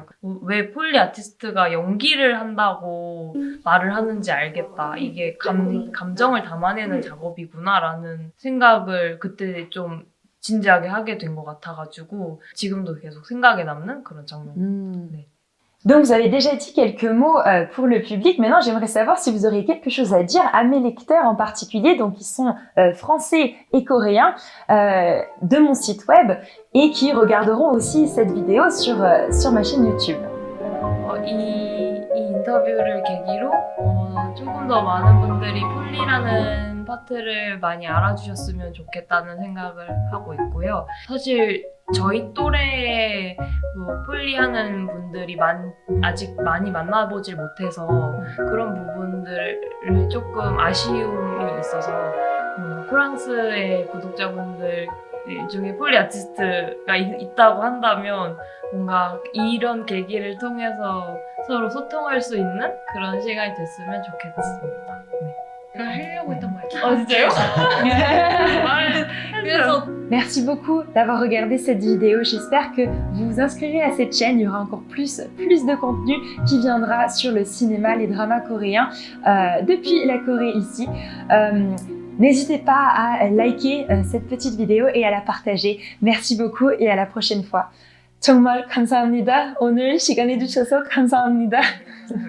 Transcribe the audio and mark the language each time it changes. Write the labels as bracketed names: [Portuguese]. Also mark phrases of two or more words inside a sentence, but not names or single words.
[Korean] 왜 폴리 아티스트가 연기를 한다고 말을 하는지 알겠다. 이게 감정을 담아내는 작업이구나라는 생각을 그때 좀 진지하게 하게 된 것 같아가지고 지금도 계속 생각에 남는 그런 장면. 네. [French] Donc, vous avez déjà dit quelques mots pour le public. Maintenant, j'aimerais savoir si vous auriez quelque chose à dire à mes lecteurs en particulier, donc qui sont français et coréens de mon site web et qui regarderont aussi cette vidéo sur ma chaîne YouTube. [Korean] 이 인터뷰를 계기로 조금 더 많은 분들이 폴리라는 파트를 많이 알아주셨으면 좋겠다는 생각을 하고 있고요. 사실 저희 또래의 폴리하는 분들이 아직 많이 만나보질 못해서 그런 부분들을 조금 아쉬움이 있어서 프랑스의 구독자분들 중에 폴리 아티스트가 있다고 한다면 뭔가 이런 계기를 통해서 서로 소통할 수 있는 그런 시간이 됐으면 좋겠습니다. 하려고 했던 말이야. 진짜요? 그래서 [French] Merci beaucoup d'avoir regardé cette vidéo. J'espère que vous vous inscrirez à cette chaîne. Il y aura encore plus de contenu qui viendra sur le cinéma, les dramas coréens depuis la Corée ici. N'hésitez pas à liker cette petite vidéo et à la partager. Merci beaucoup et à la prochaine fois. [Korean] 정말 감사합니다. 오늘 시간 내주셔서 감사합니다.